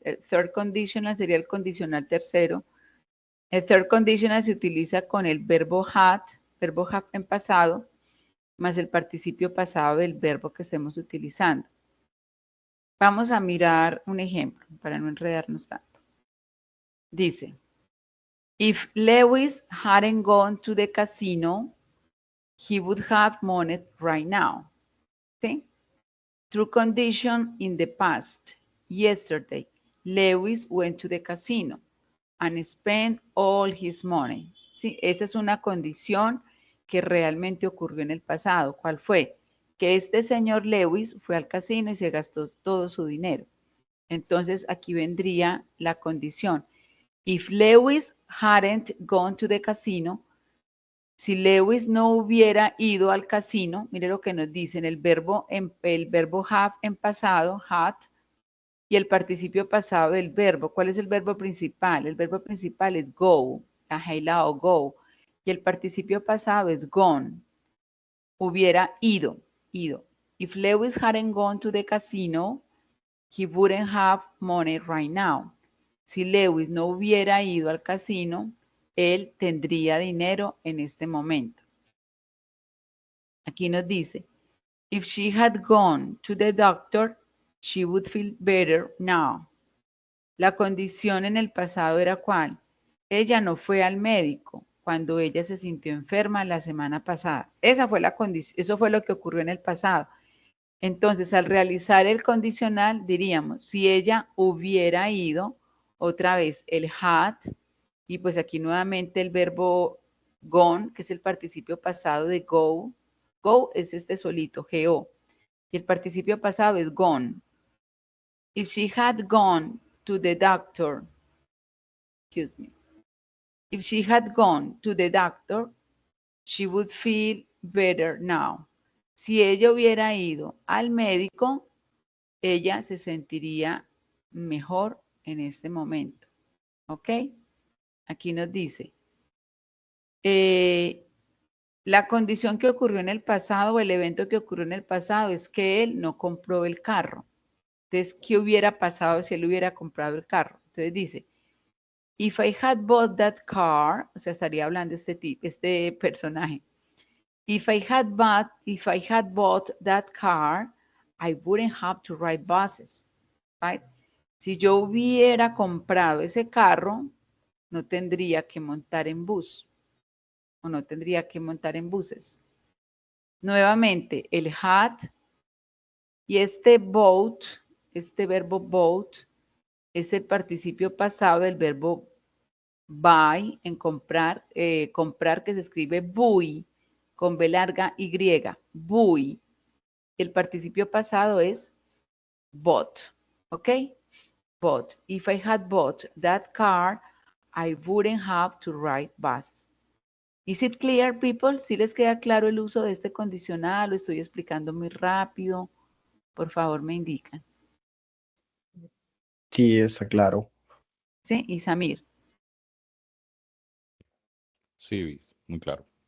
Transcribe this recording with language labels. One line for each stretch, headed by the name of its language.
Spanish: El third conditional sería el condicional tercero. El third conditional se utiliza con el verbo have en pasado, más el participio pasado del verbo que estemos utilizando. Vamos a mirar un ejemplo para no enredarnos tanto.
English: Dice, if Lewis hadn't gone to the casino, he would have money right now. ¿Sí? True condition in the past. Yesterday, Lewis went to the casino and spent all his money.
Spanish: ¿Sí? Esa es una condición que realmente ocurrió en el pasado. ¿Cuál fue? Que este señor Lewis fue al casino y se gastó todo su dinero. Entonces, aquí vendría la condición.
English: If Lewis hadn't gone to the casino,
Spanish: si Lewis no hubiera ido al casino, mire lo que nos dicen, el verbo have en pasado, had, y el participio pasado del verbo. ¿Cuál es el verbo principal? El verbo principal es go, la o go, y el participio pasado es gone. Hubiera ido.
English: If Lewis hadn't gone to the casino, he wouldn't have money right now.
Spanish: Si Lewis no hubiera ido al casino, él tendría dinero en este momento. Aquí nos dice,
English: if she had gone to the doctor, she would feel better now.
Spanish: La condición en el pasado era ¿cuál? Ella no fue al médico cuando ella se sintió enferma la semana pasada. Esa fue la condición, eso fue lo que ocurrió en el pasado. Entonces, al realizar el condicional, diríamos,
English: si ella hubiera ido,
Spanish: otra vez el had, y pues aquí nuevamente el verbo gone, que es el participio pasado de go. Go es este solito, go. Y el participio pasado es gone.
English: If she had gone to the doctor, excuse me. If she had gone to the doctor, she would feel better now.
Spanish: Si ella hubiera ido al médico, ella se sentiría mejor en este momento. ¿Ok? Aquí nos dice, la condición que ocurrió en el pasado o el evento que ocurrió en el pasado es que él no compró el carro. Entonces, ¿qué hubiera pasado si él hubiera comprado el carro? Entonces dice,
English: if I had bought that car,
Spanish: o sea, estaría hablando este personaje.
English: If I had bought that car, I wouldn't have to ride buses, right?
Spanish: Si yo hubiera comprado ese carro, no tendría que montar en bus o no tendría que montar en buses. Nuevamente, el had y este bought, este verbo bought, es el participio pasado del verbo buy, en comprar, comprar que se escribe buy, con B larga Y, buy. El participio pasado es bought, ¿ok?
English: Bought. If I had bought that car, I wouldn't have to ride buses. Is it clear, people?
Spanish: ¿Sí les queda claro el uso de este condicional? Lo estoy explicando muy rápido. Por favor, me indican. Sí, está claro. ¿Sí? Y Samir. Sí, muy claro.